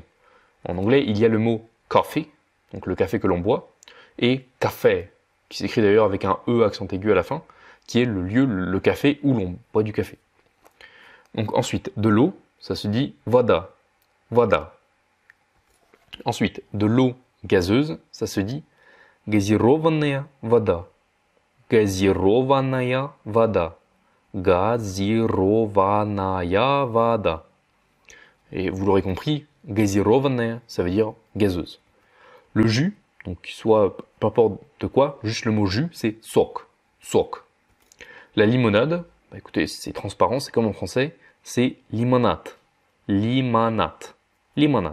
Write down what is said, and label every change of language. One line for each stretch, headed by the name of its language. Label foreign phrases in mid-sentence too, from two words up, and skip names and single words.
French: En anglais, il y a le mot coffee, donc le café que l'on boit, et café, qui s'écrit d'ailleurs avec un E accent aigu à la fin, qui est le lieu, le café où l'on boit du café. Donc ensuite, de l'eau, ça se dit
Russian: вода, вода.
French: Ensuite, de l'eau gazeuse, ça se dit
Russian: газированная вода, газированная вода, газированная вода.
French: Et vous l'aurez compris, газированная, ça veut dire gazeuse. Le jus, donc qu'il soit peu importe de quoi, juste le mot jus, c'est
Russian: сок, сок.
French: La limonade, bah écoutez, c'est transparent, c'est comme en français, c'est limonade, limonade, limonade.